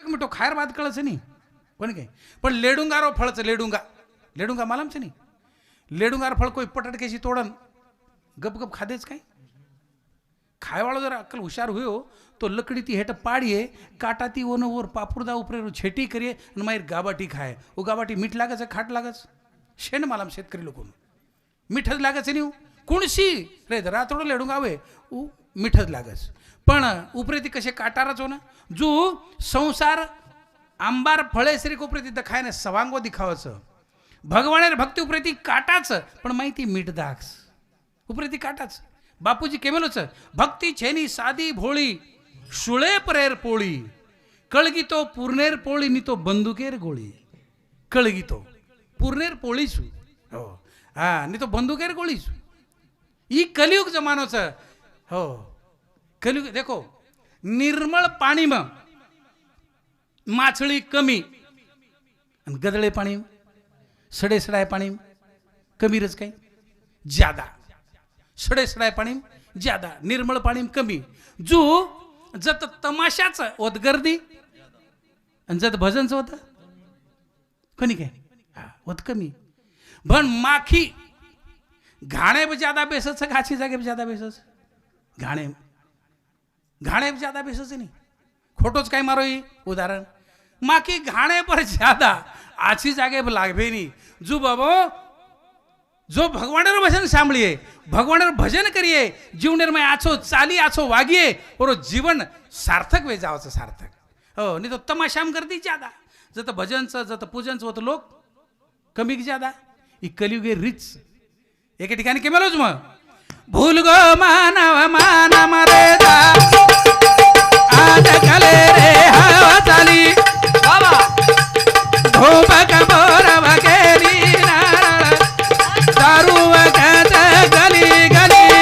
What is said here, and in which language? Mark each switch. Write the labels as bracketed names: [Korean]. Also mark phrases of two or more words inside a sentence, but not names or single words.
[Lambadi] मीठो खायर बात कळच नहीं कोनी के पण लेडुंगारो फळच लेडुंगा लेडुंगा मालूम छे नहीं लेडुंगार फळ कोई पटट केसी तोड़न गप गप खादेच काय खाय वालों जरा अक्कल हुशार हुयो तो लकड़ी ती हेठ पाड़िए काटाती ओनो ओर पापुरदा उपरे छेटी करिए आणि मागीर गाबाटी खाय ओ गाबाटी मीठ लागच खाट लागच शेण मालम शेतकरी लोक मीठच लागच न्ही कुणशी रे रातोडो लेडुंगा आवे उ मीठच लागच पण उपरे ती कशे काटारच हो ना जो संसार आंबार फळे श्री उपरे ती खाय ने सवांगो दिखावच भगवानेर भक्ती उपरे ती काटाच पण माहिती मीठ दाक्स उपरे ती काटाच बापूजी केमेलोच भक्ती छेनी सादी भोळी शुळे परेर पोळी कळगी तो पूर्णेर पोळी नी तो बंदुकेर गोळी कळगी तो पूर्णेर पोळी सु हो हा नी तो बंदुकेर गोळी सु ई कलियुग जमानो छ हो कलियुग देखो निर्मळ पाणी में माछळी कमी आणि गदळे पाणी सडे सडाय पाणी कमी रच काही ज्यादा सडे सडाय पाणी ज्यादा निर्मळ पाणी कमी जो जत तमाशाच होत गर्दी आणि जत भजनच होत कोणी काय हा होत कमी पण माखी घाणे भी ज्यादा बेसच घाची जागे भी ज्यादा बेसच घाणे घाणे भी ज्यादा बेसच नहीं खोटोच काय मारो ही उदाहरण माखी घाणे पर ज्यादा आछी जागे लागबे नहीं जो बाबो जो भगवानेर भजन सांभळिए भगवानेर भजन करिए जीवनेर में आछो चाली आछो वागिए और जीवन सार्थक वे जावच सार्थक हो नहीं तो तमाशाम करती ज्यादा जत भजनच जत पूजनच होत लोक कमी ज्यादा ही कलियुगे रिच एके ठिकाणी केमेलोच मग भूल गो मानव मान मरेदा आज कले रे हवा चाली बाबा धूप कपोर वगेरी दारू वगत गली गली